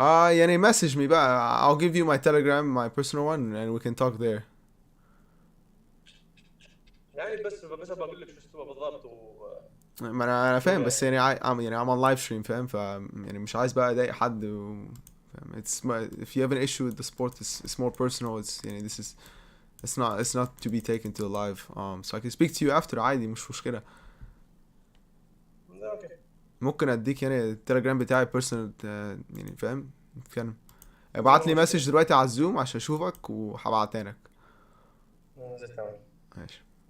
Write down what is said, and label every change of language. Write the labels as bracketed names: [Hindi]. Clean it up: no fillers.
[Arabic] يعني [English] message me [Arabic] بقى. [English] I'll give you my Telegram, my personal one, and we can talk there. [Arabic] يعني بس بقول لك شو استوى بالضبط ما انا فاهم, بس يعني [English] I'm on live stream [Arabic] فاهم, ف يعني مش عايز بقى اضايق حد فاهم. [English] If you have an issue with the sport, it's more personal. It's [Arabic] يعني [English] this is it's not to be taken to live. So I can speak to you after [Arabic] عادي, مش مشكلة. اوكي. ممكن اديك يعني التليجرام بتاعي [English] personal [Arabic] يعني فاهم, نتكلم. ابعت لي مسج دلوقتي على الزوم عشان اشوفك وهبعتها لك. ماشي.